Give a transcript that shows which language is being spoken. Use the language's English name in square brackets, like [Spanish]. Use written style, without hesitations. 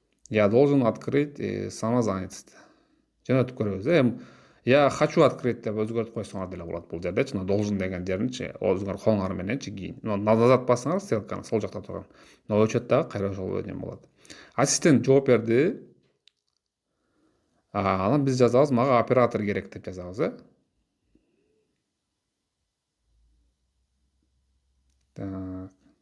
[Russian] Я должен открыть самозанятость. [Kyrgyz] Жөнөтүп көрөбүз. [Russian] Я хочу открыть [Kyrgyz] деп өзгөртүп койсоңар деле болот бул жердечи. Должен деген жеринчи өзүңөр колуңар мененчи кийин. Назад бассаңар ссылканы сол жакта турган. Өчөт дагы кайра ошол эме болот. Ассистент жооп берди. Анан биз жазабыз, мага оператор керек деп жазабыз. [Russian] Так.